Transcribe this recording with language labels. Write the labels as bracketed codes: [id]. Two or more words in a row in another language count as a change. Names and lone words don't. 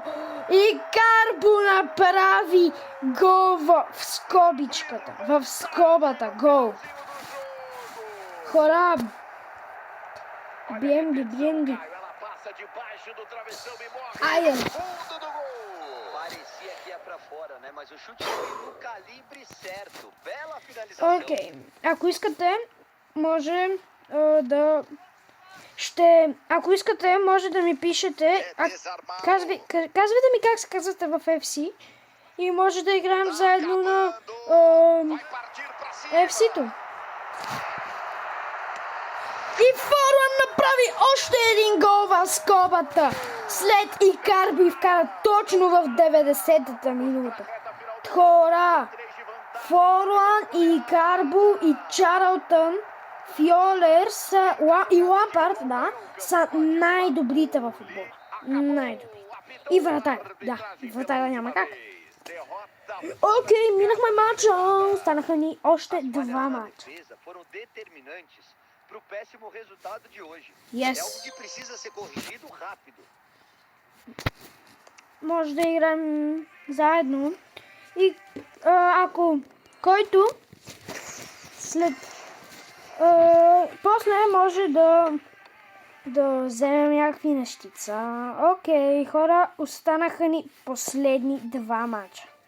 [bg] Икарбо направи гол в скобичката. В скобата гол. Хора, бием ги. [pt] Caio, ela passa debaixo do travessão e morre. [bg] Айде. [pt] Fundo do gol. Parecia que ia pra fora, né? Mas o chute foi no calibre certo. Bela finalização. [bg] Окей. Ако искате, може да... Ако искате, може да ми пишете. [pt] É desarmado. [bg] Казвайте ми как се казвате в FC. И може да играем заедно на [pt] Vai partir pra cima. [bg] FC-то. И Форуан направи още един гол в скобата. След Икарби вкара точно в 90-та минута. Хора! Форуан и Икарбо и Чарлтън, Фьолер и Лампард, да, са най-добрите в футбола. Най-добрите. И вратар. Да, вратара няма как. Окей, минахме матча. Станаха ни още два матча. [pt] Defesa foram determinantes pro péssimo resultado de hoje. Yes. É algo que precisa ser corrigido rápido. [bg] Може да играем заедно. И ако който след после може да вземем някакви нещица. Окей, хора, останаха ни последни два мача.